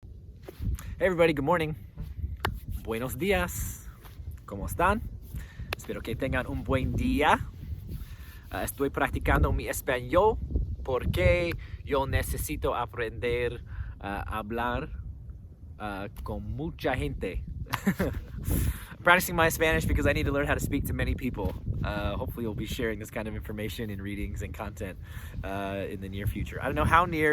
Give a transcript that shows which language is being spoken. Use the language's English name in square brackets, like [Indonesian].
[English] Hey everybody, good morning. [Spanish] Buenos días. ¿Cómo están? Espero que tengan un buen día. Estoy practicando mi español porque yo necesito aprender a hablar con mucha gente. [English] I'm practicing my Spanish because I need to learn how to speak to many people. Hopefully we'll be sharing this kind of information in readings and content in the near future. I don't know how near.